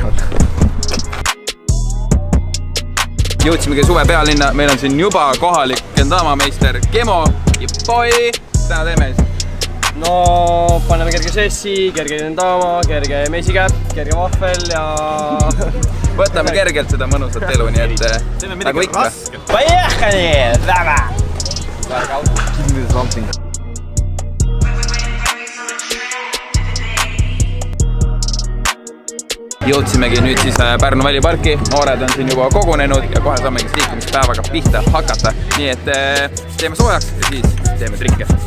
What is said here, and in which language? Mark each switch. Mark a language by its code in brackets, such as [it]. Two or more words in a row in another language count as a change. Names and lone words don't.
[et] Jõudsimegi suve pealinna, meil on siin juba kohalik Kendama meister Kemo ja Poi. Täna teeme siis? No, paneme kerge sessi, kerge Kendama, kerge meisikäpp, kerge vahvel ja... Võtame kergelt seda mõnusat elu, nii et nagu ikka. [ru] Поехали! Давай! [en] Give me something. [et] Jõudsimegi nüüd siis Pärnu väliparki, noored on siin juba kogunenud ja kohe saamegi liikumispäevaga pihta hakata. Nii et teeme soojaks ja siis teeme trikke.